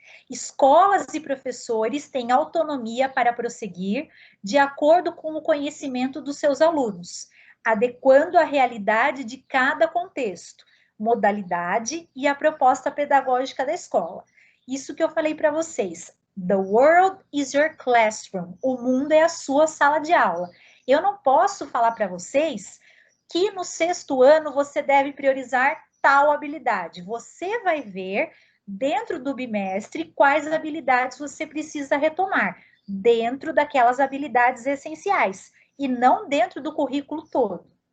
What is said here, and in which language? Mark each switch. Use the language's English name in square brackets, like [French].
[Portuguese] Escolas e professores têm autonomia para prosseguir de acordo com o conhecimento dos seus alunos, adequando a realidade de cada contexto, modalidade e a proposta pedagógica da escola. Isso que eu falei para vocês. [English] The world is your classroom. [Portuguese] O mundo é a sua sala de aula. Eu não posso falar para vocês que no 6º ano você deve priorizar tal habilidade. Você vai ver dentro do bimestre quais habilidades você precisa retomar, dentro daquelas habilidades essenciais, e não dentro do currículo todo.